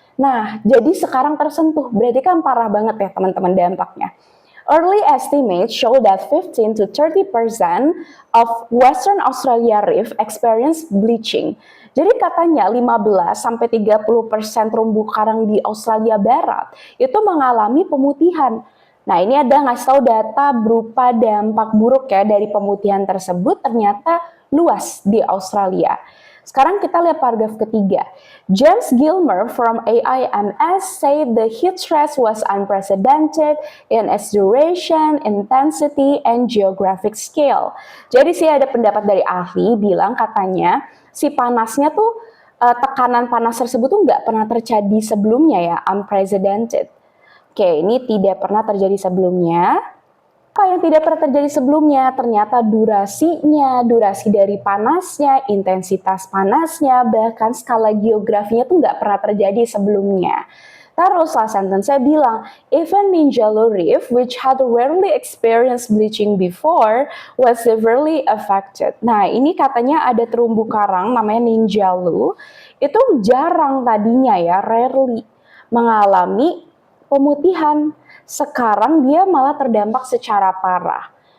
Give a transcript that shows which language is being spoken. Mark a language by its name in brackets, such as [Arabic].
[Indonesian] Nah, jadi sekarang tersentuh, berarti kan parah banget ya teman-teman dampaknya. [English] Early estimates show that 15 to 30% of Western Australia reef experience bleaching. [Indonesian] Jadi katanya 15-30% terumbu karang di Australia Barat itu mengalami pemutihan. Nah, ini ada ngasih tahu data berupa dampak buruk ya dari pemutihan tersebut ternyata luas di Australia. Sekarang kita lihat paragraf ketiga. [English] James Gilmer from AIMS said the heat stress was unprecedented in its duration, intensity, and geographic scale. [Indonesian] Jadi sih ada pendapat dari ahli bilang katanya si panasnya tuh tekanan panas tersebut tuh nggak pernah terjadi sebelumnya ya, unprecedented. Oke, ini tidak pernah terjadi sebelumnya. Apa yang tidak pernah terjadi sebelumnya? Ternyata durasinya, durasi dari panasnya, intensitas panasnya, bahkan skala geografinya tuh nggak pernah terjadi sebelumnya. Terus sentence saya bilang, [English] even Ninjalu Reef, which had rarely experienced bleaching before, was severely affected. [Indonesian] Nah, ini katanya ada terumbu karang namanya Ninjalu, itu jarang tadinya ya, rarely mengalami pemutihan. Sekarang dia malah terdampak secara parah.